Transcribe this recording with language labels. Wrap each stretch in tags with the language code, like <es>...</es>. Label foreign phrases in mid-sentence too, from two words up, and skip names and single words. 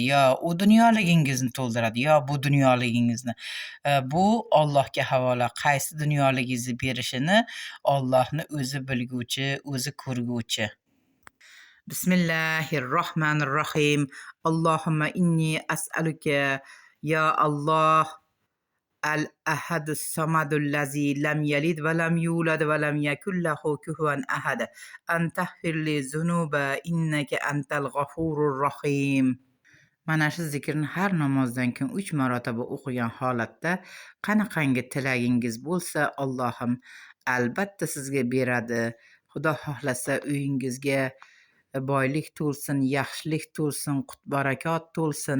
<uz>Yo u dunyoligingizni to'ldiradi, yo bu dunyoligingizni. Bu Allohga havola. Qaysi dunyoligingizni berishini Allohni o'zi bilguvchi, o'zi ko'rguvchi.</uz> <ar>بسم الله الرحمن الرحيم. اللهم إني أسألك يا الله الأحد الصمد الذي لم يلد ولم يولد ولم يكن له كفوا أحد. أن تغفر لي ذنوبي إنك أنت الغفور الرحيم.</ar> <uz>Mana shu zikrni har namozdan keyin 3 marotaba o'qigan holatda qanaqangi tilagingiz bo'lsa, Allohim albatta sizga beradi. Xudo xohlasa uyingizga boylik to'lsin, yaxshilik to'lsin, qut-barakot to'lsin.</uz>